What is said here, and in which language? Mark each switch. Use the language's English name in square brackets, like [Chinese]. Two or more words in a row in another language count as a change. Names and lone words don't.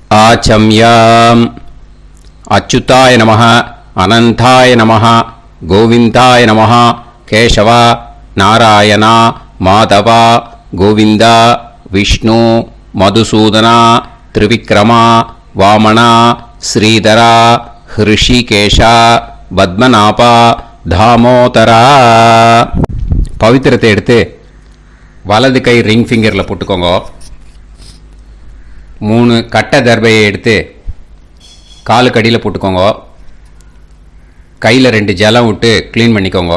[Sanskrit] आचम्याम् अच्युताय नमः अनंताय नमः गोविंदाय नमः केशव नारायण माधव गोविंद विष्णु मधुसूदन त्रिविक्रम वामन श्रीधर ऋषिकेश पद्मनाभ தாமோதரா. [Tamil] பவித்திரத்தை எடுத்து வலது கை [English] ring finger-இல் [Tamil] போட்டுக்கோங்க. 3 கட்டை தர்பையை எடுத்து காலுக்கு அடியில் போட்டுக்கோங்க. கையில் 2 ஜலம் விட்டு க்ளீன் பண்ணிக்கோங்க.